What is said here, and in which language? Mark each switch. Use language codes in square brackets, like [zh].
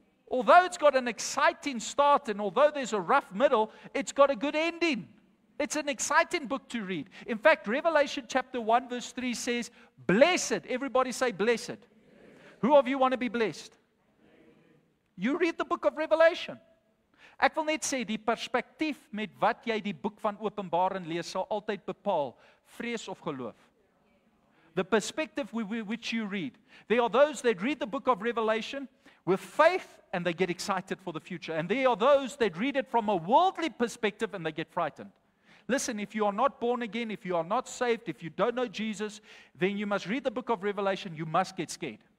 [en] Although it's got an exciting start and although there's a rough middle, it's got a good ending. It's an exciting book to read. In fact, Revelation chapter 1 verse 3 says, "Blessed," everybody say blessed. Who of you want to be blessed? You read the book of Revelation. [af] Ek wil net sê, die perspektief met wat jy die boek van Openbaring lees, sal altyd bepaal, vrees of geloof. [en] The perspective with which you read. There are those that read the book of Revelation with faith and they get excited for the future. And there are those that read it from a worldly perspective and they get frightened. Listen, if you are not born again, if you are not saved, if you don't know Jesus, then you must read the book of Revelation. You must get scared.